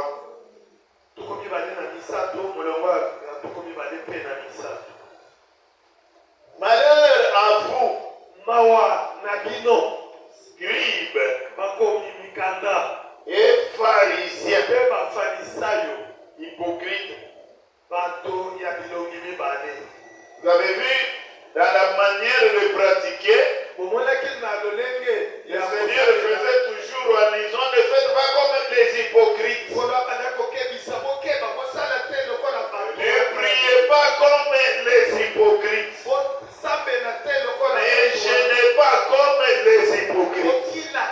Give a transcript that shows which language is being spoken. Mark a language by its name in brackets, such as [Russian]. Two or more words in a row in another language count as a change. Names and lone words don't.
[Lingala] Tuku mibale na misato, molongo ya tuku mibale mpe na misato. [French] Malheur à vous, [Lingala] Mawa na bino, [French] scribes [Lingala] bakomi mikanda, [French] et pharisiens, [Lingala] mpe bafarisayo, [French] hypocrites. [Lingala] bato ya bilongi mibale. [French] Vous avez vu, dans la manière de pratiquer, [Lingala] Bomonaki na lolenge [French] le [Lingala] ya [French] Seigneur faisait toujours en disant, ne faites pas comme les hypocrites. Ne priez pas comme les hypocrites. Ne gênez pas comme les hypocrites.